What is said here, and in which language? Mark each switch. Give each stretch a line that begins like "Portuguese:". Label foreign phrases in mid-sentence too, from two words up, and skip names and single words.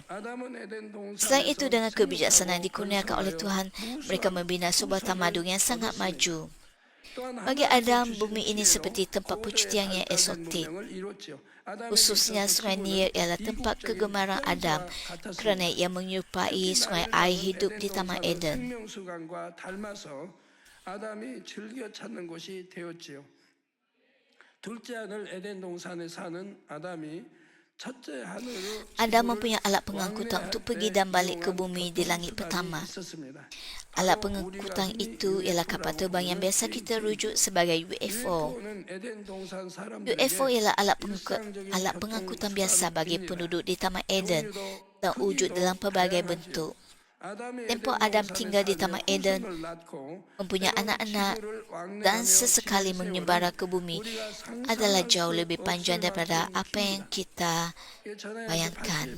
Malay: Selain itu, dengan kebijaksanaan dikurniakan oleh Tuhan, mereka membina sebuah tamadun yang sangat maju. Bagi Adam, bumi ini seperti tempat percutian yang eksotik. Khususnya Sungai Nil ialah tempat kegemaran Adam kerana ia menyerupai sungai air hidup di Taman Eden.
Korean: 둘째 아들 에덴 동산에 사는 아담이 첫째 하늘로
Malay: Adam mempunyai alat pengangkutan untuk pergi dan balik ke bumi di langit pertama.
Korean: 있었습니다.
Malay: Alat pengangkutan itu ialah kapal terbang yang biasa kita rujuk sebagai UFO.
Korean: UFO는 에덴 동산 UFO 사람들에게
Malay: ialah alat pengangkutan biasa bagi penduduk di Taman Eden dan wujud dalam pelbagai bentuk. Tempoh Adam tinggal di Taman Eden, mempunyai anak-anak dan sesekali menyembara ke bumi adalah jauh lebih panjang daripada apa yang kita bayangkan.